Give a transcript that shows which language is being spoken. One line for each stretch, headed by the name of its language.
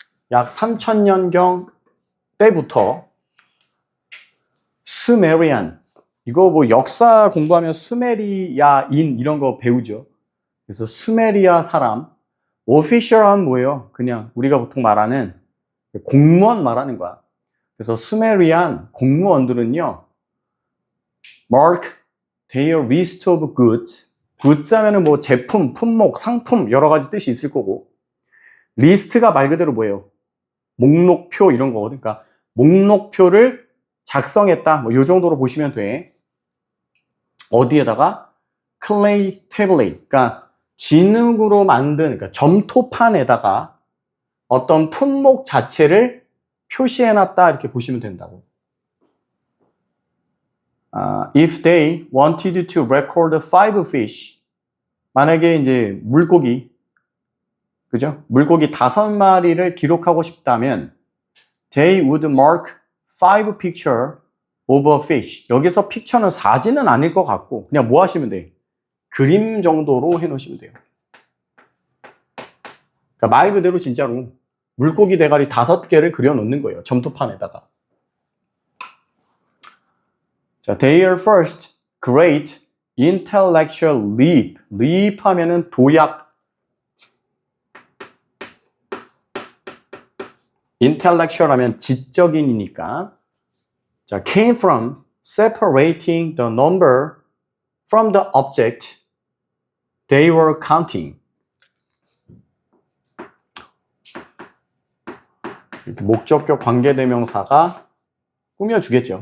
Korean: 약 3000년경 때부터 수메리안. 이거 뭐 역사 공부하면 수메리아인 이런 거 배우죠. 그래서 수메리아 사람. 오피셜은 뭐예요? 그냥 우리가 보통 말하는 공무원 말하는 거야. 그래서 수메리안 공무원들은요,
English: mark their list of goods.
Korean: goods 하면은 뭐 제품, 품목, 상품 여러 가지 뜻이 있을 거고, 리스트가 말 그대로 뭐예요? 목록표 이런 거거든. 그러니까 목록표를 작성했다. 뭐 요 정도로 보시면 돼. 어디에다가 clay tablet. 그러니까 진흙으로 만든 그러니까 점토판에다가 어떤 품목 자체를 표시해놨다 이렇게 보시면 된다고.
English: If they wanted to record 5 fish,
Korean: 만약에 이제 물고기, 그죠? 물고기 5마리를 기록하고 싶다면,
English: they would mark 5 picture of a fish.
Korean: 여기서 픽처는 사진은 아닐 것 같고, 그냥 뭐 하시면 돼요? 그림 정도로 해놓으시면 돼요. 그러니까 말 그대로 진짜로 물고기 대가리 5개를 그려놓는 거예요. 점토판에다가.
English: 자, their first great intellectual leap.
Korean: leap 하면은 도약. intellectual 하면 지적인이니까.
English: 자, came from separating the number from the object they were counting.
Korean: 이렇게 목적격 관계대명사가 꾸며주겠죠.